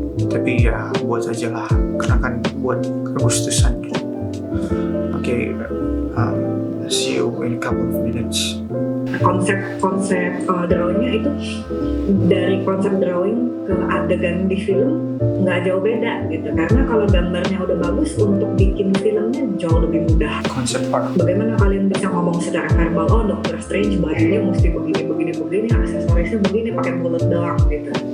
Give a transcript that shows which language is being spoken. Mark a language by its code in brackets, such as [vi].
[id] Tapi ya buat aja lah, karena kan buat Agustusan gitu. [en] Okay, see you in a couple of minutes. [id] Konsep drawingnya itu dari konsep drawing ke adegan di film nggak jauh beda gitu, karena kalau gambarnya udah bagus untuk bikin filmnya jauh lebih mudah. Konsep art. Bagaimana kalian bisa ngomong secara verbal, oh Doctor Strange bajunya mesti begini, aksesorisnya begini, pakai mulut doang gitu.